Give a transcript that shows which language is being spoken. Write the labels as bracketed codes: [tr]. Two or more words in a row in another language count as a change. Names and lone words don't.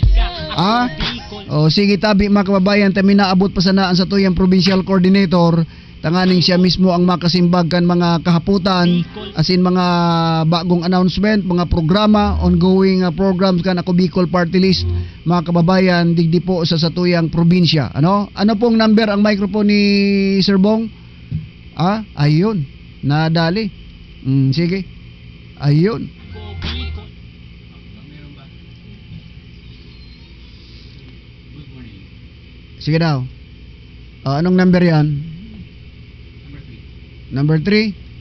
[bik] Sige tabi mga kababayan, tami naabot pa sa naan sa tuyang [en] provincial coordinator [bik] tanganing siya mismo ang makasimbag kan mga kahaputan asin mga bagong announcement, mga programa, [en] ongoing programs [bik] kan ako Bicol Party List mga kababayan digdi po sa satuyang probinsya. [tl] Ano pong number ang microphone ni Sir Bong? Ayun, nadali. Sige. Ayun. Sige daw. Anong number yan? Number 3?